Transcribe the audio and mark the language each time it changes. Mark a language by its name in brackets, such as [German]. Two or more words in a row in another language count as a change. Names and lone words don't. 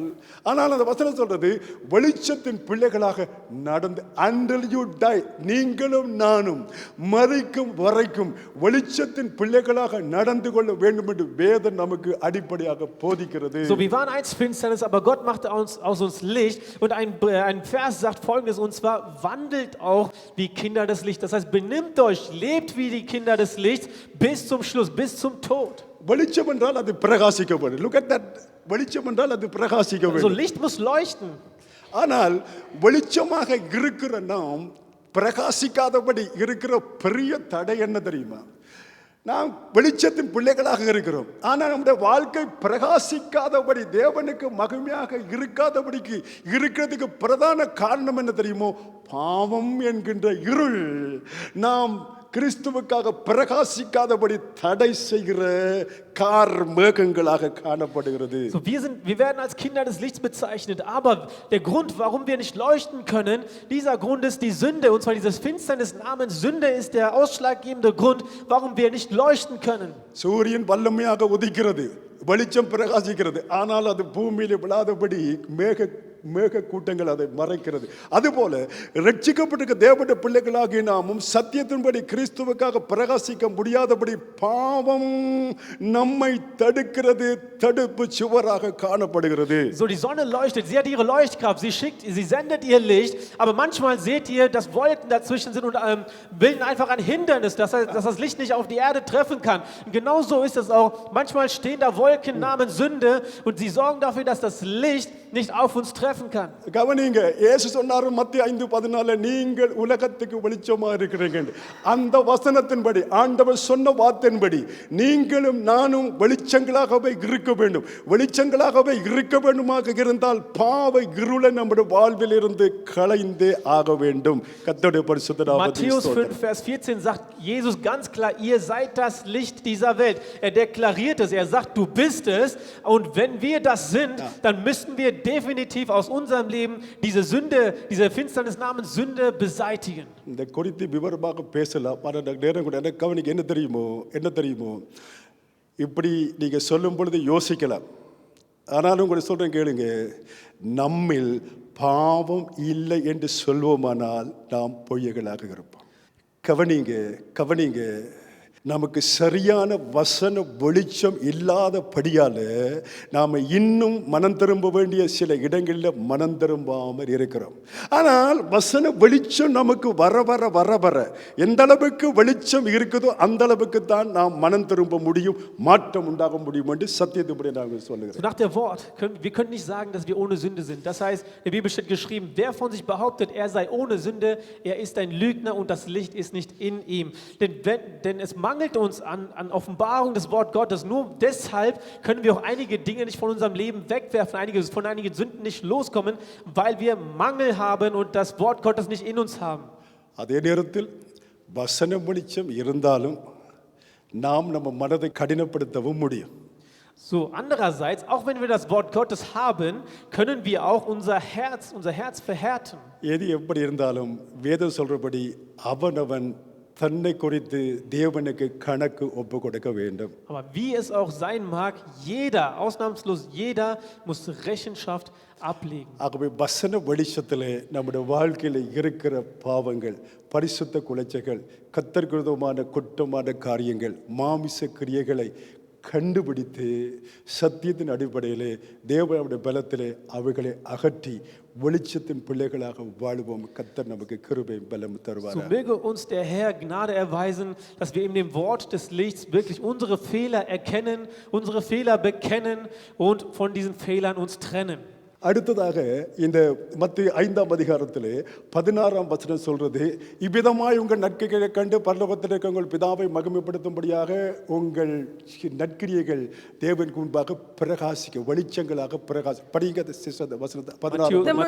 [Tamil] ஆனால் அந்த வசனம் சொல்றது, வெளிச்சத்தின் பிள்ளைகளாக நடந்து, [English] until you die, [Tamil] நீங்களும் நானும் மரிக்கும் வரைக்கும் வெளிச்சத்தின் பிள்ளைகளாக நடந்து கொள்ள வேண்டும் என்று வேதம் நமக்கு அடிப்படையாக போதிக்கிறது. [German] So, wir waren einst Finsternis, aber Gott machte aus uns Licht. Und ein Vers sagt Folgendes, und zwar, wandelt auch wie Kinder des Lichts. Das heißt, benimmt euch, lebt wie die Kinder des Lichts bis zum Schluss, bis zum Tod. [Tamil] வெளிச்சம் என்றால் அது பிரகாசிக்க வேண்டும். [English] Look at that. [Tamil] வெளிச்சம் என்றால் அது பிரகாசிக்க So, வேண்டும். [German] Licht muss leuchten. [Tamil] ஆனால் வெளிச்சமாக இருக்கிற நாம் பிரகாசிக்காதபடி இருக்கிற பெரிய தடை என்ன தெரியுமா? நாம் வெளிச்சத்தின் பிள்ளைகளாக இருக்கிறோம். ஆனால் நம்முடைய வாழ்க்கை பிரகாசிக்காதபடி, தேவனுக்கு மகிமையாக இருக்காதபடிக்கு இருக்கிறதுக்கு பிரதான காரணம் என்ன தெரியுமோ? பாவம் என்கின்ற இருள் நாம் கிறிஸ்துவுக்காக பிரகாசிக்காதபடி தடை செய்கிற கார் மேகங்களாக காணப்படுகிறது. [German] So, wir werden als Kinder des Lichts bezeichnet, aber der Grund, warum wir nicht leuchten können, dieser Grund ist die Sünde, und zwar dieses Finsternis namens Sünde ist der ausschlaggebende Grund, warum wir nicht leuchten können. [Tamil] சூரியன் வல்லமையாக உதிக்கிறது, வெளிச்சம் பிரகாசிக்கிறது, ஆனால் அது பூமியில விழாதபடி மேக கூட்டங்கள் அதை மறைக்கிறது. அதுபோல ரட்சிக்கப்பட்டிருக்க தேவனுடைய பிள்ளைகளாகிய நாமும் சத்தியத்தின்படி கிறிஸ்துவுக்காக பிரகாசிக்க முடியாதபடி பாவம் நம்மை தடுக்கிறது, தடுப்பு சுவராக காணப்படுகிறது. [German] So, die Sonne leuchtet, sie hat ihre Leuchtkraft, sie sendet ihr Licht, aber manchmal seht ihr, dass Wolken dazwischen sind und bilden einfach ein Hindernis, dass das Licht nicht auf die Erde treffen kann. Und genauso ist es auch, manchmal stehen da Wolken namens Sünde und sie sorgen dafür, dass das Licht nicht auf uns treffen kann. [Tamil] கவனிங்க, இயேசு சொன்னார் மத்தேயு 5:14, நீங்கள் உலகத்துக்கு வெளிச்சமா இருக்கிறீங்க. அந்த வசனத்தின்படி, ஆண்டவர் சொன்ன வார்த்தையின்படி நீங்களும் நானும் வெளிச்சங்களாகவே இருக்க வேண்டும். வெளிச்சங்களாகவே இருக்க வேண்டுமாக இருந்தால் பாவ இருளை நம்முடைய வாழ்வில் இருந்து களைந்தே ஆக வேண்டும். கர்த்தருடைய பரிசுத்த நாமத்தில் [German] Matthäus 5, Vers 14 sagt Jesus ganz klar, ihr seid das Licht dieser Welt. Er deklariert es, er sagt, du bist es, und wenn wir das sind, dann müssten wir definitiv aus unserem Leben diese Sünde, diese Finsternis namens Sünde beseitigen. [Tamil] இந்த குறித்து விவரமாக பேசலாம். ஆனால் நேரம் கூட எனக்கு கவனிக்க என்ன தெரியுமோ, இப்படி நீங்க சொல்லும் பொழுது யோசிக்கலாம். ஆனாலும் உங்களை சொல்றேன் கேளுங்க, நம்மில் பாவம் இல்லை என்று சொல்வோமானால் நாம் பொய்யர்களாக இருப்போம். கவனிங்க, நமக்கு சரியான வசன வெளிச்சம் இல்லாதபடியால் நாம் இன்னும் மனம் திரும்ப வேண்டிய சில இடங்களில் மனம் திரும்பாமல் இருக்கிறோம். ஆனால் வசன வெளிச்சம் நமக்கு வர எந்த அளவுக்கு வெளிச்சம் இருக்குதோ அந்த அளவுக்கு தான் நாம் மனம் திரும்ப முடியும், மாற்றம் உண்டாக முடியும் என்று சத்தியத்துப்படி நாங்கள் சொல்லுகிறோம். [German] Nach der Wort, wir können nicht sagen, dass wir ohne Sünde sind. Das heißt, in der Bibel steht geschrieben, wer von sich behauptet, er sei ohne Sünde, er ist ein Lügner und das Licht ist nicht in ihm. Denn es mangelt uns an Offenbarung des Wort Gottes. Nur deshalb können wir auch einige Dinge nicht von unserem Leben wegwerfen, von einigen Sünden nicht loskommen, weil wir Mangel haben und das Wort Gottes nicht in uns haben. [Tamil] அதே நேரத்தில் வசன வெளிச்சம் இருந்தாலும் நாம் நம்ம மனதை கடினப்படுத்தவும் முடியும். [German] So, andererseits, auch wenn wir das Wort Gottes haben, können wir auch unser Herz verhärten. [Tamil] எது எப்படி இருந்தாலும் வேதம் சொல்றபடி அவனவன் தன்னை குறித்து தேவனுக்கு கணக்கு ஒப்பு கொடுக்க வேண்டும். [German] Aber wie es auch sein mag, jeder, ausnahmslos jeder, muss Rechenschaft ablegen. [Tamil] ஆகவே வசன வெளிச்சத்திலே நம்முடைய வாழ்க்கையில் இருக்கிற பாவங்கள், பரிசுத்த குலைச்சைகள், கர்த்தருக்கு விரோதமான குற்றமான காரியங்கள், மாமிச கிரியைகளை கண்டுபிடித்து சத்தியத்தின் அடிப்படையிலே தேவனுடைய பலத்திலே அவைகளை அகற்றி வெளிச்சத்தின் பிள்ளைகளாக வாழ்வோம். கர்த்தர் நமக்கு கிருபை பலம் தருவார். [German] So möge uns der Herr Gnade erweisen, dass wir in dem Wort des Lichts wirklich unsere Fehler erkennen, unsere Fehler bekennen und von diesen Fehlern uns trennen. [Tamil] அடுத்ததாக இந்த மத்தேயு 5ஆம் அதிகாரத்திலே 16ஆம் வசனம் சொல்றது, இவ்விதமாய் உங்கள் நற்கிரிகளை கண்டு பரலோகத்தில் இருக்க உங்கள் பிதாவை மகிமைப்படுத்தும்படியாக உங்கள் நற்கிரியைகள் தேவனுக்கு முன்பாக பிரகாசிக்க வெளிச்சங்களாக படிங்க வசனத்தை 16.